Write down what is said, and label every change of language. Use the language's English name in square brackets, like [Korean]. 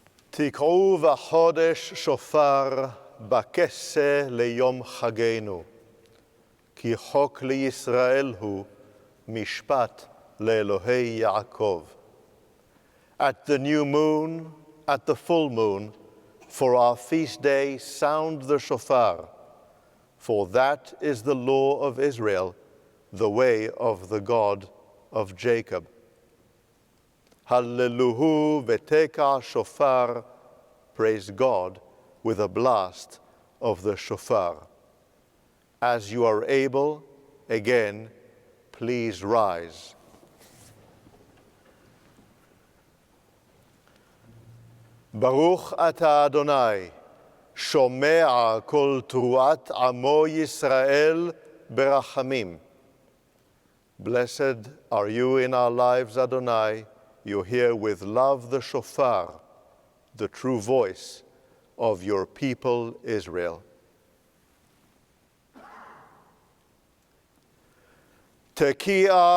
[Hebrew] תקעו בחודש שופר בכסה ליום חגנו, כי חוק לישראל הוא משפט לאלוהי יעקב. [English] At the new moon, at the full moon, for our feast day, sound the shofar, for that is the law of Israel, the way of the God of Jacob. [Hebrew] Hallelu v'teka shofar, [English] praise God with a blast of the shofar. As you are able, again, please rise. [Hebrew] ברוך אתה אדוני, שומע כל תרועת עמו ישראל ברחמים. [English] Blessed are you in our lives, Adonai. You hear with love the shofar, the true voice of your people Israel. [Hebrew] Tekiah.